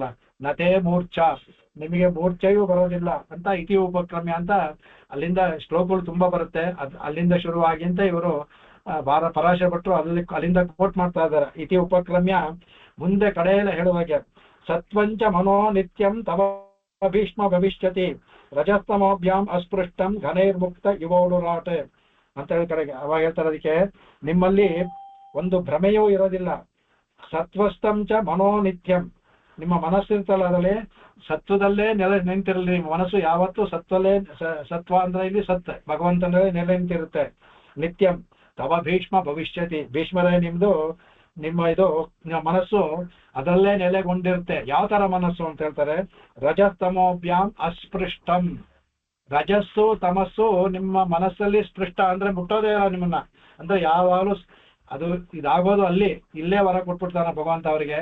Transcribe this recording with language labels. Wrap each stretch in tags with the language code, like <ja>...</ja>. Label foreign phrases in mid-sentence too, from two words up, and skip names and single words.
<sa>ನಥೇ ಮೂರ್ಛ,</sa> <kn>ನಿಮಗೆ ಮೂರ್ಛೆಯೂ ಬರೋದಿಲ್ಲ ಅಂತ.</kn> <sa>ಇತಿ ಉಪಕ್ರಮ್ಯ</sa> <kn>ಅಂತ ಅಲ್ಲಿಂದ ಶ್ಲೋಕಗಳು ತುಂಬಾ ಬರುತ್ತೆ. ಅಲ್ಲಿಂದ ಶುರುವಾಗಿ ಅಂತ ಇವರು ಪರಾಶರ ಭಟ್ರು ಅಲ್ಲಿಂದ ಕೋಟ್ ಮಾಡ್ತಾ ಇದ್ದಾರೆ.</kn> <sa>ಇತಿ ಉಪಕ್ರಮ್ಯ</sa> <kn>ಮುಂದೆ ಕಡೆಯಲ್ಲ ಹೇಳುವಾಗೆ</kn> <sa>ಸತ್ವಂಚ ಮನೋ ನಿತ್ಯಂ ತವ ಭೀಷ್ಮ ಭವಿಷ್ಯತಿ ರಜಸ್ತಮೋಭ್ಯಾಂ ಅಸ್ಪೃಷ್ಟಂ ಘನೈರ್ಮುಕ್ತ ಯುವೋಡುರಾಟ್</sa> <kn>ಅಂತ ಹೇಳ್ತಾರೆ. ಅವಾಗ ಹೇಳ್ತಾರೆ ಅದಕ್ಕೆ ನಿಮ್ಮಲ್ಲಿ ಒಂದು ಭ್ರಮೆಯೂ ಇರೋದಿಲ್ಲ.</kn> <sa>ಸತ್ವಸ್ತಂಚ ಮನೋ ನಿತ್ಯಂ,</sa> <kn>ನಿಮ್ಮ ಮನಸ್ಸಿರ್ತಲ್ಲ ಅದರಲ್ಲಿ ಸತ್ವದಲ್ಲೇ ನಿಂತಿರಲಿ. ನಿಮ್ಮ ಮನಸ್ಸು ಯಾವತ್ತೂ ಸತ್ವ ಅಂದ್ರೆ ಇಲ್ಲಿ ಸತ್ ಭಗವಂತನಲ್ಲೇ ನೆಲೆ ನಿಂತಿರುತ್ತೆ.</kn> <sa>ನಿತ್ಯಂ ತವ ಭೀಷ್ಮ ಭವಿಷ್ಯತಿ,</sa> <kn>ಭೀಷ್ಮರೇ ನಿಮ್ಮ ನಿಮ್ಮ ಮನಸ್ಸು ಅದರಲ್ಲೇ ನೆಲೆಗೊಂಡಿರುತ್ತೆ. ಯಾವ ತರ ಮನಸ್ಸು ಅಂತ ಹೇಳ್ತಾರೆ</kn> <sa>ರಜಸ್ತಮೋಭ್ಯಾಂ ಅಸ್ಪೃಷ್ಟಂ.</sa> <kn>ರಜಸ್ಸು ತಮಸ್ಸು ನಿಮ್ಮ ಮನಸ್ಸಲ್ಲಿ ಸ್ಪೃಷ್ಟ ಅಂದ್ರೆ ಮುಟ್ಟೋದೇ ಇಲ್ಲ ನಿಮ್ಮನ್ನ. ಅಂದ್ರೆ ಯಾವಾಗಲೂ ಅದು ಇದಾಗೋದು ಇಲ್ಲೇ ವರ ಕೊಟ್ಬಿಡ್ತಾನೆ ಭಗವಂತ ಅವರಿಗೆ.</kn>